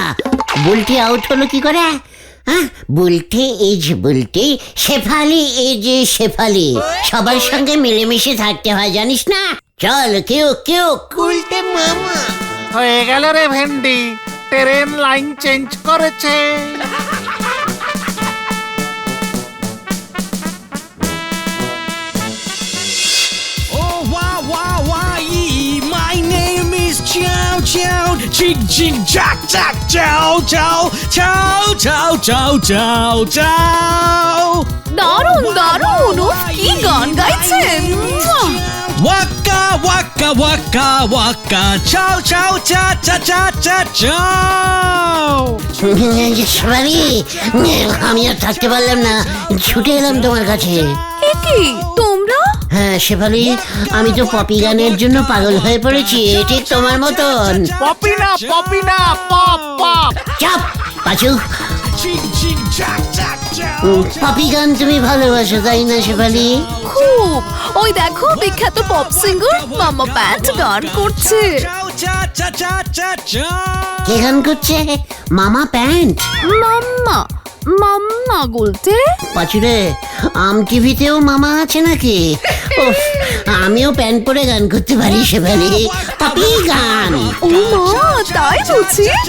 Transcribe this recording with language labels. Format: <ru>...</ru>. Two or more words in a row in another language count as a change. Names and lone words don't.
<bn>বুলটি আউট হলো কি করে? হ্যাঁ, বুলটি ইজ বুলটি, শেফালি ইজ শেফালি। সবার সঙ্গে মিলেমিশে থাকতে হয়, জানিস না? চল কেউ কেউ উল্টে মামা। হয়ে গেল রে ভেন্ডি, ট্রেন লাইন চেঞ্জ করেছে।</bn> <en>Oh, wow, wow, wow, my name is Chow Chow. Ching, ching, jack, jack, chow, chow, chow, chow, chow, chow, chow.</en> <bn>দারুণ দারুণ, উফ, কি গান গাইছেন। Waka, waka, waka, waka, chow, chow, cha, cha, cha, cha, chow. শেফালি, আমি আর থাকতে পারলাম না, ছুটে এলাম তোমার কাছে। এ কি তোমরা? হ্যাঁ শেফালি, আমি তো পপি গানের জন্য পাগল হয়ে পড়েছি, ঠিক তোমার মতন। পপি না, পপি না, পপ পপ। চাপ পাচু। Ching, ching, jack, jack, chow. পপি গান তুমি ভালোবাসো, তাই না শেফালি? খুব। ওই দেখো বিখ্যাত পপ সিঙ্গার মামা ব্যান্ড গান করছে। Chow, cha, cha, cha, cha, chow. কে গান করছে? মামা প্যান্ট? মাম্মা মাম্মা বলতে? পাচুরে, আম টিভিতেও মামা আছে নাকি? উফ, আমিও প্যান্ট পরে গান করতে পারি শেফালি, পপি গান। ও মা, তাই বুঝি?</bn>